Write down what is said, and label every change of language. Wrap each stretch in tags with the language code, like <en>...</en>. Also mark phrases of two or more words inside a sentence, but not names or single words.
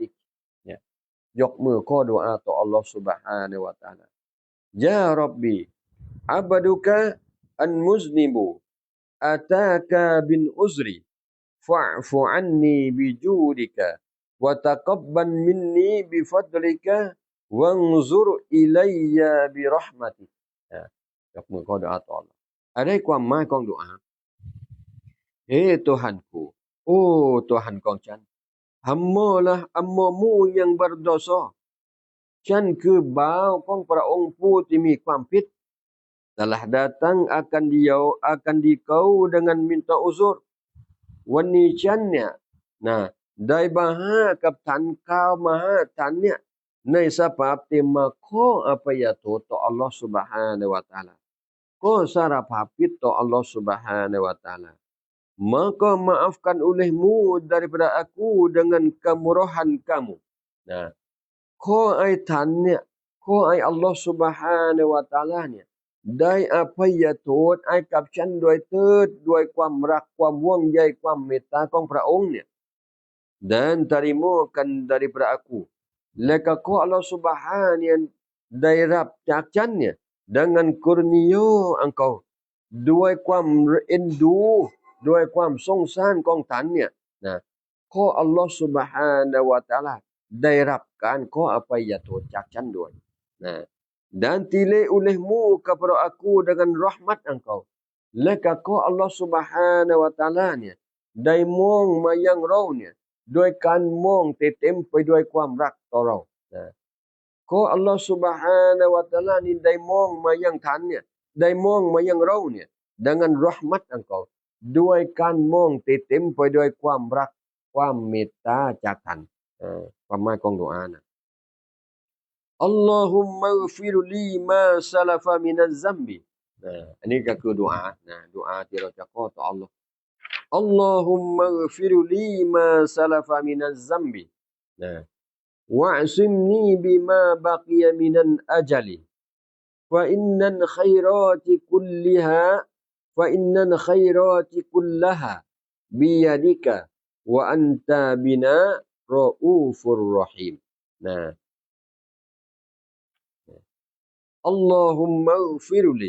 <th>กเนี่ยยกมือขอดุอาต่ออัลลอฮฺ</th> <ar>سبحانه وتعالى يا ربي عبدك المذنب أتاك بعذره فاعف عني بجودك وتقبل مني بفضلك وانظر إلي برحمتك</ar> <th>ยกมือขอดุอาต่ออัลลอฮฺอะไรความหมายของดุอา</th> <ms>Tuhanku oh Tuhan</ms> <th>ของฉัน</th> <ms>hamba-mu yang berdosa</ms> <th>ฉันคือบ่าวของพระองค์ผู้ที่มี ความผิด</th> <ms>telah datang akan dikau dengan minta uzur</ms> <th>วันนี้ฉันเนี่ยนะได้มาหากับท่านข้าวมาหาท่านเนี่ยในสภาพที่มาขออภัยโทษต่ออัลลอฮฺ</th> <ar>سبحانه وتعالى</ar> <th>ก็สารภาพผิดต่ออัลลอฮฺ</th> <ar>سبحانه وتعالى</ar> <ms>maka maafkan olehmu daripada aku dengan kemurahan kamu.</ms> <th>Nah,ขอให้ท่านเนี่ยขอให้อัลลอฮฺ</th> <ar>سبحانه وتعالى</ar> <th>เนี่ยได้อภัยโทษให้กับฉันด้วยเถิดด้วยความรักความห่วงใยความเมตตาของพระองค์เนี่ย</th> <ms>dan terimakan daripada aku</ms> <th>และก็ขอ</th> <ar>الله سبحانه</ar> <th>ได้รับจากฉันเนี่ย</th> <ms>dengan kurnia engkau</ms> <th>ด้วยความเอ็นดูด้วยความสงสารของท่านเนี่ยนะ ขอ</th> <ar>الله سبحانه وتعالى</ar> <th>ได้รับการขออภัยโทษจากฉันด้วยนะ</th> <ms>dan tilai olehmu kepada aku dengan rahmat engkau</ms> <th>และก็ขอ</th> <ar>الله سبحانه وتعالى</ar> <th>เนี่ยได้มองมายังเราเนี่ย ด้วยการมองที่เต็มไปด้วยความรักต่อเรานะขอ</th> <ar>الله سبحانه وتعالى</ar> <th>นี่ ได้มองมายังท่านเนี่ยได้มองมายังเราเนี่ย</th> <ms>dengan rahmat engkau</ms> <th>ด้วย การมองที่เต็มไปด้วยความรักความเมตตาจากท่านความหมายของดุอานะ</th> <ar>اللهم اغفر لي ما سلف من الذنب</ar> <th>อันนี้ก็คือดุอานะดุอาที่เราจะขอต่ออัลเลาะห์</th> <ar>اللهم اغفر لي ما سلف من الذنب</ar> <th>นะ</th> <ar>واعصمني بما بقي من الأجل فإن الخيرات كلها بيدك وأنت بنا رؤوف رحيم นะ اللهم اغفر لي</ar>